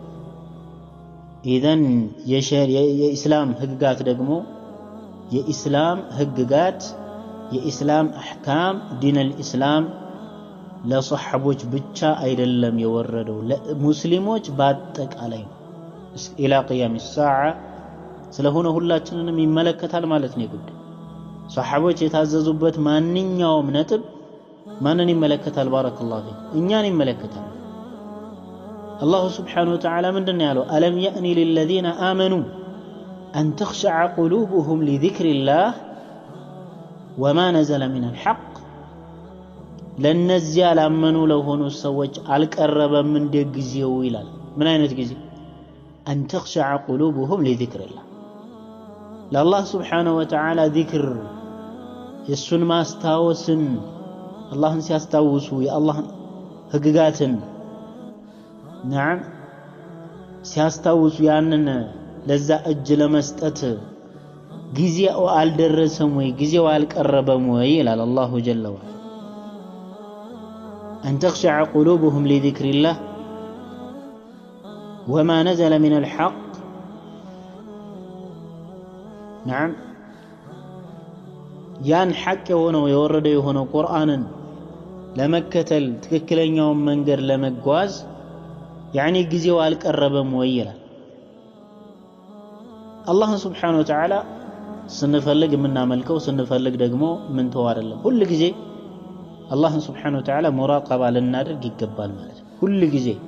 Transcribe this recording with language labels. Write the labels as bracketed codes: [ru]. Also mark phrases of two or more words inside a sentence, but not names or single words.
[am] ኢዘን የኢስላም ህግጋት ደግሞ የኢስላም [ar] أحكام دين الإسلام [am] ለሷሐቦች ብቻ አይደለም የወረደው ለሙስሊሞች በአጠቃላይ [ar] إلى قيام الساعة [am] ስለሆነ ሁላችንንም ይመለከታል ማለት ነው ጉዳይ ሷሐቦች የታዘዙበት ማንኛውም ነጥብ ማንን ይመለከታል [ar] بارك الله فيك [am] እኛን ይመለከታል [ar] الله سبحانه وتعالى [am] ምንድነው ያለው አለም ያእኒ [ar] للذين آمنوا أن تخشع قلوبهم لذكر الله وما نزل من الحق [am] ለነዚያ ላመኑ ለሆኑ ሰዎች አልቀረበም እንደግዚያው ይላል ምን አይነት ጊዜ [ar] أن تخشع قلوبهم لذكر الله لله سبحانه وتعالى ذكر [am] የሱን ማስታወስን አላህን ሲያስታውሱ የአላህን ህግጋትን نعم ሲያስታውሱ ያንን ለዛ እጅ ለመስጠት ጊዜው አልደረሰም ወይ ጊዜው አልቀረበም ወይ ይላል [ar] الله جل وعلا أن تخشع قلوبهم لذكر الله وما نزل من الحق نعم [am] ያን ሐቅ የሆነው የወረደው የሆነው ቁርአንን ለመከተል ትክክለኛውን መንገድ ለመጓዝ يعني ጊዜው አልቀረበም ወይ ይላል አላህ [ar] سبحانه وتعالى [am] ስንፈልግ የምናመልከው ስንፈልግ ደግሞ ምን ተው አይደለም ሁሉ ጊዜ አላህ [ar] سبحانه وتعالى [am] ሙራቀባ ልናደርግ ይገባል ማለት ሁሉ ጊዜ